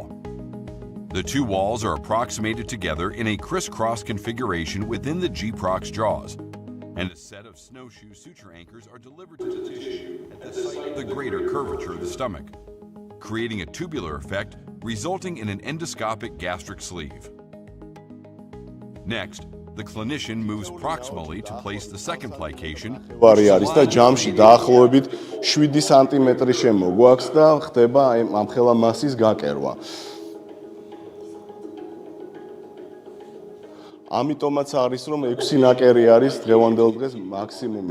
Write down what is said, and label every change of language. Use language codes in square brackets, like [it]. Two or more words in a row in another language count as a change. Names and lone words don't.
[en] The 2 walls are approximated together in a crisscross configuration within the G-Prox jaws, and a set of snowshoe suture anchors are delivered to the tissue at the site of the greater curvature of the stomach, creating a tubular effect resulting in an endoscopic gastric sleeve. Next, the clinician moves proximally to place the second plication. [ka] არის და ჯამში დაახლოებით 7 სანტიმეტრი შემოგვაქვს და ხდება ამ ხელა მასის გაკერვა. ამიტომაც არის რომ 6 ნაკერი არის დღევანდელ დღეს მაქსიმუმი.